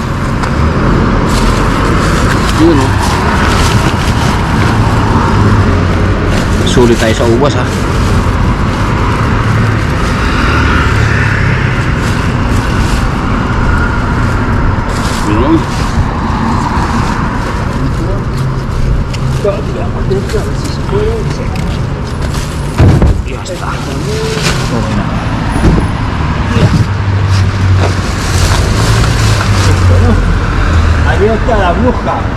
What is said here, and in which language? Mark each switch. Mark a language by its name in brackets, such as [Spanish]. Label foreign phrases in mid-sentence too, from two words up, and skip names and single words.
[Filipino] Yun o. Sulit tayo sa ubas ha. Yun. [Spanish] Ya está. [Filipino] Okay na. [Spanish] Ahí está la bruja.